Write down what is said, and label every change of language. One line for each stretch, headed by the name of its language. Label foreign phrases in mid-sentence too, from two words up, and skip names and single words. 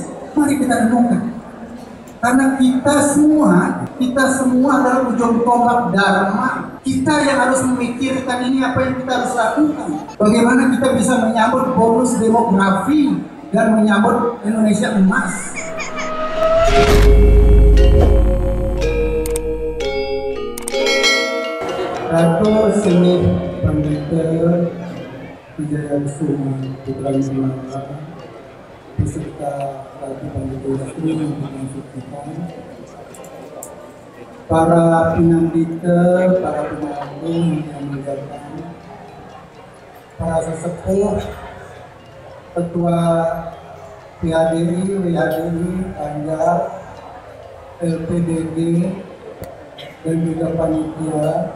Indonesian: Mari kita renungkan. Karena kita semua adalah ujung tombak dharma. Kita yang harus memikirkan ini apa yang kita harus lakukan. Bagaimana kita bisa menyambut bonus demografi dan menyambut Indonesia emas. Ratu Seni Pandita Wijaya Kusuma Putra Nusantara beserta Ratu Pandita Yastri yang dimaksudkan, para pinambita, para penanggung yang menjaga, para sesepuh, ketua PHDI, WHDI, Anjar, LPDG, dan juga panitia,